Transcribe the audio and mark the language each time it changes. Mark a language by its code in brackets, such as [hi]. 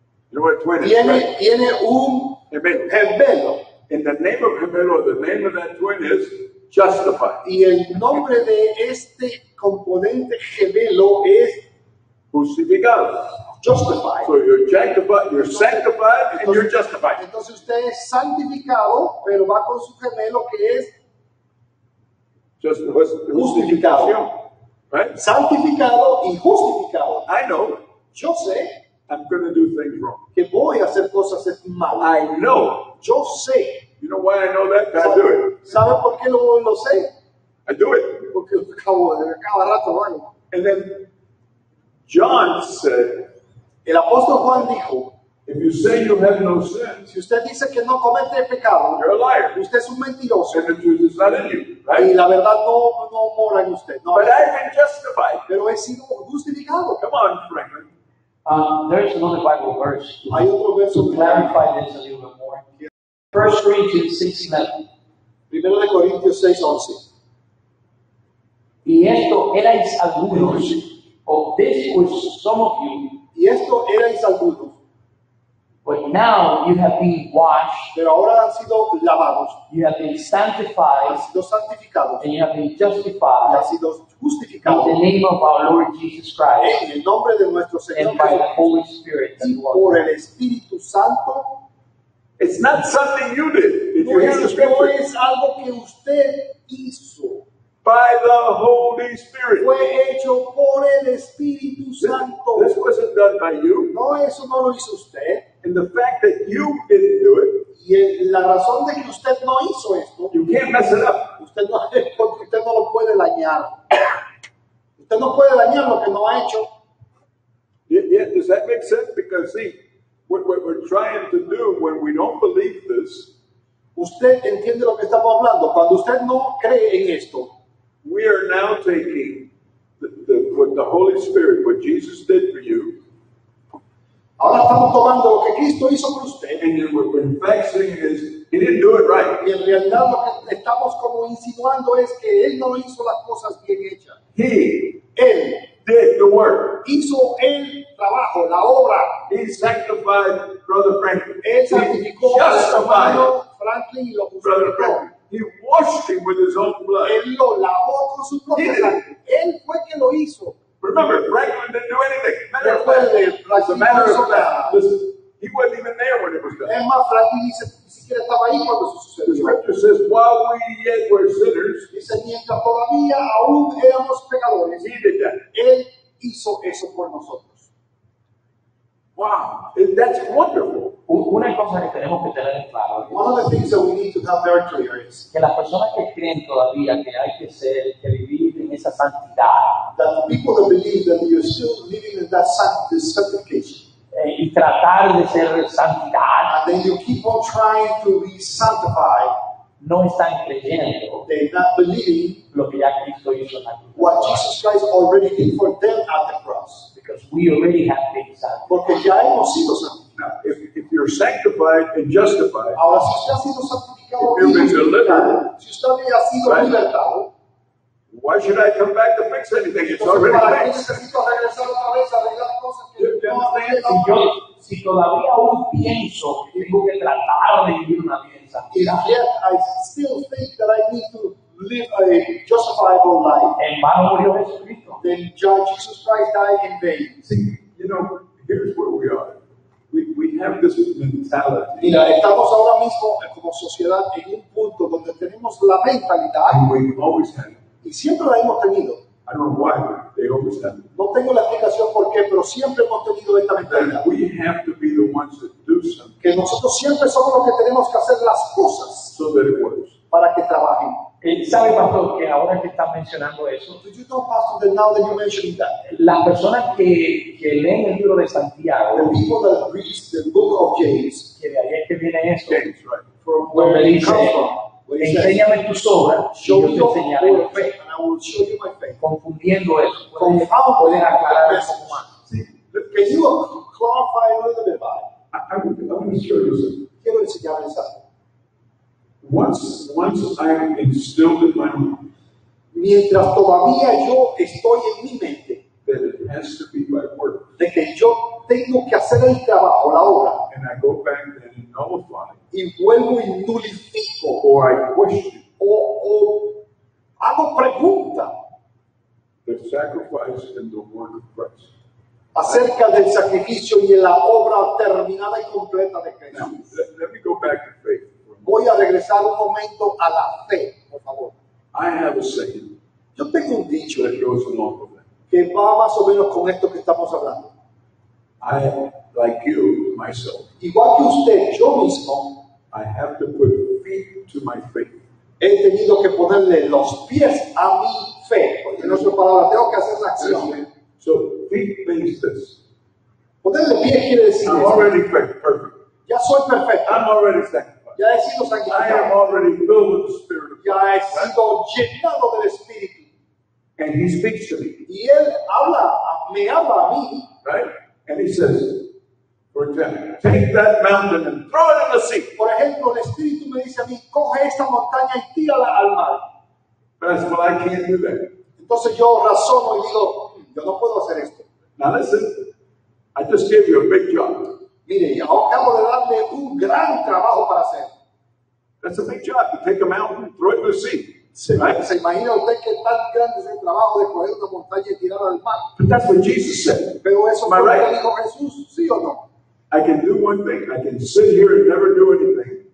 [en] You know what a twin is, right? [es] tiene un [en] Amen. [es] gemelo. [en] In the name of Gemelo, the name of that twin is justified. [es] Y el nombre de este componente gemelo es Justificado. [en] justified. So you're sanctified, and you're justified. [es] Entonces usted es santificado, pero va con su gemelo que es Justificación. Right? santificado y justificado. [en] I know [es] Yo sé [en] I'm going to do things wrong. [es] que voy a hacer cosas malas. [en] I know. [es] Yo sé. [en] You know why I know that? I do it. [es] ¿Sabe por qué lo sé? [en] I do it. [es] Porque cada rato lo hago. [en] And then John said, [es] El apóstol Juan dijo, [en] if you say you have no sin, [es] si usted dice que no comete pecado, [en] you're a liar. [es] usted es un mentiroso [en] And the truth is not in you. [es] y [en] Right? [es] la verdad no mora en usted. No, [en] But I've been justified. [es] pero he sido justificado. [en] Come on, Franklin. There is another Bible verse to [es] Hay otro verso que [en] clarify this a little bit more. 1 Corinthians 6:11. [es] Primero de Corintios 6:11. Y esto erais algunos, [en] of this was some of you, [es] Y esto erais algunos, [en] but now you have been washed, [es] pero ahora han sido lavados, [en] you have been [es] han [en] sanctified, [es] sido santificados, [en] and you have been [es] y [en] justified [es] han sido [en] in [es] justificados [en] the name of our Lord Jesus Christ [es] en el nombre de nuestro Señor [en] and by the [es] Jesucristo [en] Holy Spirit that [es] y [en] dwells [es] por [en] in [es] el Espíritu Santo. [en] It's not something you did. If [es] No [en] you hear the [es] no [en] scripture, [es] es algo que usted hizo, [en] by the Holy Spirit. [es] fue hecho por el Espíritu Santo. [en] This wasn't done by you. [es] No, eso no lo hizo usted. [en] And the fact that you didn't do it, [es] Y la razón de que usted no hizo esto, [en] you can't mess it up. [es] usted no lo puede dañar. Usted no puede dañar lo que no ha hecho. [en] Yeah, does that make sense? Because see, what we're trying to do when we don't believe this, [es] Usted entiende lo que estamos hablando. Cuando usted no cree en esto, [en] we are now taking what the Holy Spirit, what Jesus did for you, [es] ahora estamos tomando lo que Cristo hizo por usted. [en] and then what we're in fact saying is, He didn't do it right. [es] Y en realidad lo que estamos como insinuando es que Él no hizo las cosas bien hechas. [en] He [es] Él [en] did the work. [es] hizo el trabajo, la obra. [en] He sanctified Brother Franklin. [es] Él [en] He [es] santificó a su [en] justified [es] hermano Franklin y lo [en] Brother [es] justificó. [en] Franklin. He washed him with his own blood. [es] Él lo lavó con su propia sangre. Él fue quien lo hizo. [en] Remember, Franklin didn't do anything. Matter of fact, [es] Recuerde, [en] as a matter [es] Franklin no [en] of [es] hizo [en] fact, [es] nada. [en] listen, he wasn't even there when it was done. [es] Es más, Franklin ni siquiera estaba ahí cuando eso [en] The [es] sucedió. [en] scripture says, while we yet were sinners, [es] Dice, mientras todavía aún éramos pecadores, [en] he did that. [es] Él hizo eso por nosotros. [en] Wow, that's wonderful. [es] Una cosa que tenemos que tener en claro [en] One of the things that we need to have very clear is [es] que las personas que creen todavía que hay que vivir en esa santidad [en] that the people that believe that you're still living in that sanctification, [es] y tratar de ser santidad, [en] and then you keep on trying to be sanctified, [es] no están creyendo [en] they're not believing [es] lo que ya Cristo hizo en la cruz. [en] what Jesus Christ already did for them at the cross. Because we already have been sanctified. [es] Porque ya hemos sido santificados. [en] Now, if you're sanctified and justified, [es] Ahora, si usted ha sido santificado [en] If you've been [es] y justificado, [en] delivered, [es] si usted ha sido [en] right, [es] libertado, [en] why should I come back to fix anything? It's [es] entonces, [en] already [es] ¿para qué [en] fixed. [es] necesito regresar otra vez a arreglar cosas que [en] You [es] no [en] understand? [es] Si todavía aún pienso que tengo que tratar de vivir una vida en [en] And [es] santidad, [en] yet I still think that I need to live a justifiable life, [es] en vano murió Jesucristo. [en] then Jesus Christ died in vain. See, here's where we are. We have this mentality, [es] Mira, estamos ahora mismo como sociedad en un punto donde tenemos la mentalidad, [en] and we've always had it. [es] y siempre la hemos tenido, [en] I don't know why, but they always have it. [es] No tengo la explicación por qué, pero siempre hemos tenido esta mentalidad. [en] that we have to be the ones that do something [es] Que nosotros siempre somos los que tenemos que hacer las cosas [en] so that it works. [es] para que trabajen. ¿Sabe, pastor, que ahora que está mencionando eso, [en] Do you know, Pastor, that now that you're mentioning that, [es] las personas que leen el libro de Santiago, [en] the people that read the book of James, [es] que de ahí es que viene eso, [en] James, right? from [es] donde [en] where it [es] dice, [en] comes from, where it says, [es] enséñame tus obras y [en] show [es] yo [en] me [es] te [en] your [es] enseñaré mi [en] works, [es] fe. [en] and I will show you my faith. [es] Confundiendo eso, [en] Confound [es] pueden [en] the [es] aclarar un [en] message. [es] poco más. [en] See, Can you clarify a little bit about it? I want to show you something. [es] Quiero enseñarles algo. [en] Once I'm instilled in my mind [es] Mientras todavía yo estoy en mi mente [en] that it has to be by work, [es] de que yo tengo que hacer el trabajo, la obra, [en] and I go back and nullify [es] y vuelvo y nulifico [en] or I question [es] o hago preguntas [en] the sacrifice and the work of Christ. [es] acerca del sacrificio y de la obra terminada y completa de [en] Now, [es] Jesús. [en] let me go back to faith for a moment. [es] Voy a regresar un momento a la fe, por favor. [en] I have a saying [es] Yo tengo un dicho [en] that goes along with that. [es] que va más o menos con esto que estamos hablando. [en] I, like you, myself, [es] Igual que usted, yo mismo [en] I have to put feet to my faith. [es] he tenido que ponerle los pies a mi fe. Porque en otras palabras, tengo que hacer la acción. [en] So feet means this. [es] Ponerle pies quiere decir [en] I'm [es] esto. [en] already perfect. [es] Ya soy perfecto. [en] I'm already sanctified. [es] Ya he sido [en] I am [es] santificado. [en] already filled with the Spirit of [es] Ya [en] God. [es] he sido llenado del Espíritu. [en] And He speaks to me, [es] Y Él me habla a mí. [en] right? And He says, for example, take that mountain and throw it in the sea. [es] Por ejemplo, el Espíritu me dice a mí, coge esta montaña y tírala al mar. [en] But I said, well, I can't do that. [es] Entonces yo razono y digo, yo no puedo hacer esto. [en] Now listen, I just gave you a big job. [es] Mire, y acabo de darle un gran trabajo para hacer. [en] That's a big job to take a mountain and throw it in the sea. [es] ¿Se [en] Right? [es] imagina usted qué tan grande es el trabajo de coger una montaña y tirarla al mar? [en] But that's what Jesus said. [es] Pero eso [en] Am I [es] fue lo [en] right? [es] que dijo Jesús, ¿sí o no? [en] I can do one thing. I can sit here and never do anything.